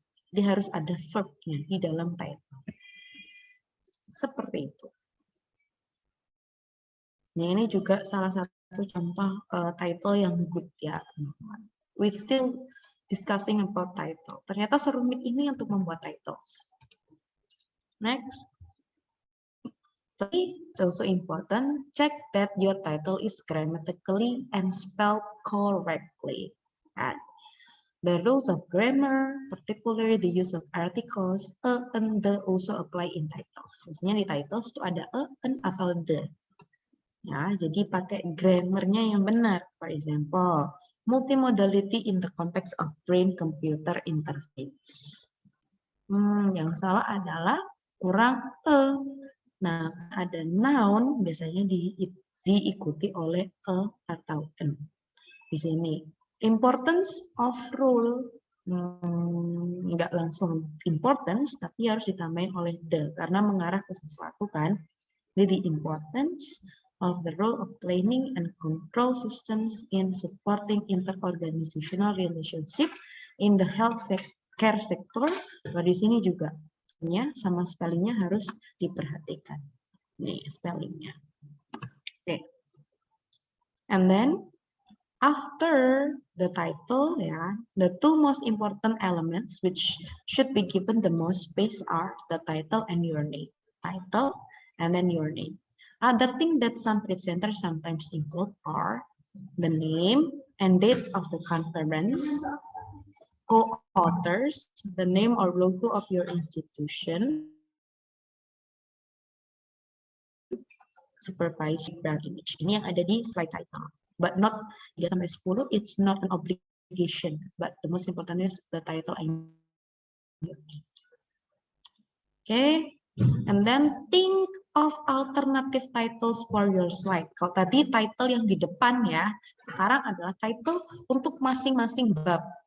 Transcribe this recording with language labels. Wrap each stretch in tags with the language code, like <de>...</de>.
<id>Jadi harus ada verbnya di dalam title. Seperti itu. Nah, ini juga salah satu contoh title yang good ya, teman-teman.</id> <en>We still discussing about title.</en> <id>Ternyata serumit ini untuk membuat titles.</id> <en>Next. It's also important, check that your title is grammatically and spelled correctly. And the rules of grammar, particularly the use of articles, a, and the also apply in titles.</en> <id>Misalnya di titles itu ada a, an, atau the. Ya, jadi pakai grammarnya yang benar.</id> <en>For example, multimodality in the context of brain-computer interface.</en> <id>Yang salah adalah kurang a. Nah, ada noun biasanya diikuti oleh a atau an. Di sini,</id> <en>importance of rule,</en> <id>nggak langsung importance, tapi harus ditambahin oleh the, karena mengarah ke sesuatu kan. Jadi,</id> <en>the importance of the role of planning and control systems in supporting interorganizational relationship in the health care sector.</en> <id>Nah, di sini juga sama spellingnya harus diperhatikan. Nih spellingnya. Oke.</id> <en>And then after the title, ya, the two most important elements which should be given the most space are the title and your name. Title and then your name. Other things that some presenters sometimes include are the name and date of the conference, co-authors, the name or logo of your institution, supervised image.</en> <id>Ini yang ada di slide title.</id> <en>But not 3-10, it's not an obligation. But the most important is the title and okay. And then think of alternative titles for your slide.</en> <id>Kalau tadi title yang di depan ya, sekarang adalah title untuk masing-masing bab.</id>